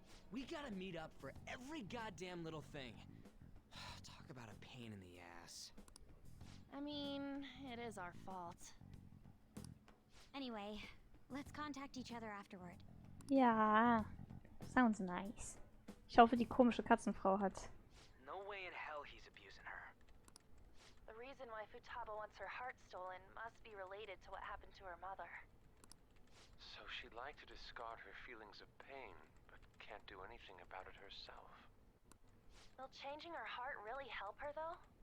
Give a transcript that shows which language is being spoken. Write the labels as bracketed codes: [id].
[en] We gotta meet up for every goddamn little thing. Talk about a pain in the ass. I mean, it is our fault. Anyway, let's contact each other afterward. Ja, sounds nice. [de] Ich hoffe, die komische Katzenfrau hat. [en] No way in hell he's abusing her. The reason why Futaba wants her heart stolen must be related to what happened to her mother. So she'd like to discard her feelings of pain, but can't do anything about it herself. Will changing her heart really help her, though?